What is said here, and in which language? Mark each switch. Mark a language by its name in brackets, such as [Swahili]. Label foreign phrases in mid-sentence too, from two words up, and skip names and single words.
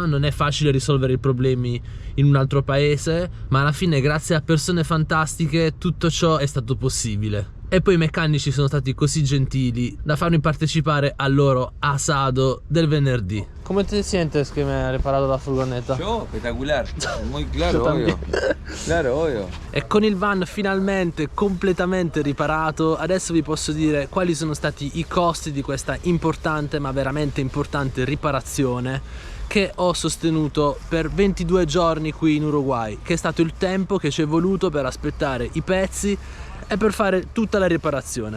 [Italian] Non è facile risolvere i problemi in un altro paese, ma alla fine, grazie a persone fantastiche, tutto ciò è stato possibile. E poi i meccanici sono stati così gentili da farmi partecipare al loro asado del venerdì. Come ti senti che mi hai riparato la furgonetta? [Spanish] Yo, espectacular. Muy claro, obvio. Claro, [Italian] ovvio. E con il van finalmente completamente riparato, adesso vi posso dire quali sono stati i costi di questa importante, ma veramente importante riparazione che ho sostenuto per 22 giorni qui in Uruguay, che è stato il tempo che ci è voluto per aspettare i pezzi e per fare tutta la riparazione.